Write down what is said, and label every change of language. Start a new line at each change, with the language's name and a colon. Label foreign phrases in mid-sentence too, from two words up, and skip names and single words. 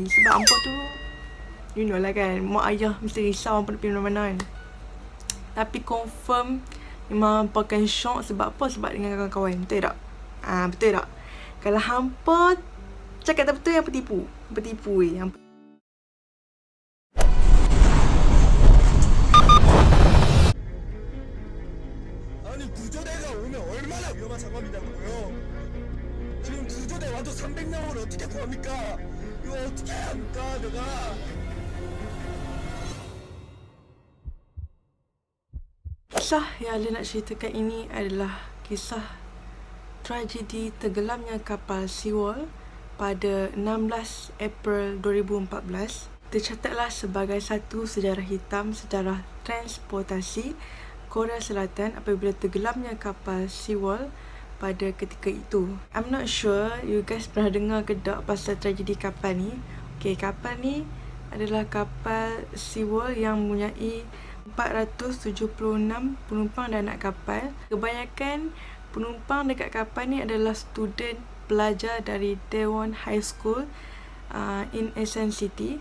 Malay: Sebab hampa tu,
English: you know
Malay: lah kan, mak ayah mesti risau hampa nak pergi mana-mana kan. Tapi confirm memang hampa akan syok. Sebab apa? Sebab dengan kawan-kawan. Betul tak? Betul tak? Kalau hampa cakap tak betul, hampa tipu. Hampa tipu weh. Hampa
Korean: 아니 구조대가 오면 얼마나 위험한 상황이냐고요. 지금 구조대 와도 300명을 어떻게 구합니까? 이거 어떻게 합니까 내가.
Malay: Kisah yang Alia nak ceritakan ini adalah kisah tragedi tenggelamnya kapal SeaWorld pada 16 April 2014. Tercatatlah sebagai satu sejarah hitam, sejarah transportasi Korea Selatan apabila tenggelamnya kapal SeaWorld pada ketika itu.
English: I'm not sure you guys
Malay: pernah dengar ke tak pasal tragedi kapal ni. Okay, kapal ni adalah kapal SeaWorld yang mempunyai 476 penumpang dan anak kapal. Kebanyakan penumpang dekat kapal ni adalah student pelajar dari Daewon High School in Asan City.